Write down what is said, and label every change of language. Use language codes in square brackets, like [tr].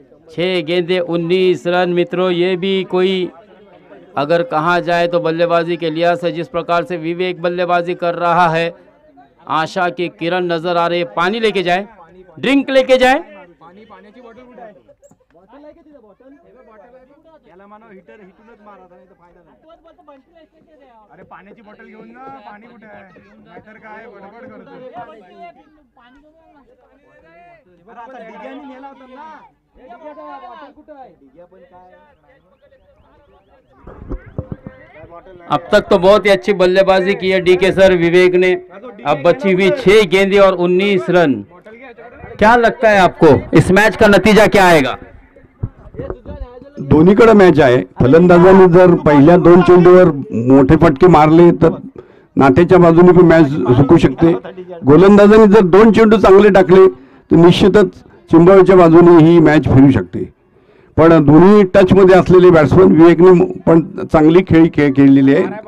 [hi] 6 गेंदे 19 रन। मित्रों, ये भी कोई अगर कहा जाए तो बल्लेबाजी के लिहाज से जिस प्रकार से विवेक बल्लेबाजी कर रहा है, आशा की किरण नजर आ रही है। पानी लेके जाए, ड्रिंक लेके जाए। [mr] पाण्याची बॉटल कुठे आहे? बॉटल आहे का तिथे? बॉटल याला मानव हीटर हिटूनच मारा था, नाही तर फायदा नाही। अरे पाण्याची बॉटल घेऊन जा, पाणी कुठे आहे? नाहीतर काय बडबड करतो। अरे आता डिग्यानी नेला होता ना, डिग्याचा बॉटल कुठे आहे? डिग्या पण काय [hi] अब तक तो बहुत ही अच्छी बल्लेबाजी की है डीके सर विवेक ने। अब बची हुई 6 गेंदें और 19 रन। क्या लगता है आपको इस मैच का नतीजा क्या आएगा? [mr] दोन्हीकडे मॅच आहे। फलंदाजांनी जर पहिल्या 2 चेंडूवर मोठे फटके मारले तर नाट्याच्या बाजूने पण मॅच जिंकू शकते। गोलंदाजांनी जर 2 चेंडू चांगले टाकले तर निश्चितच चिंबळच्या बाजूने ही मॅच फिरू शकते। पण दोन्ही टच मध्ये असलेले बॅट्समन विवेकने पण चांगली खेळलेली आहे।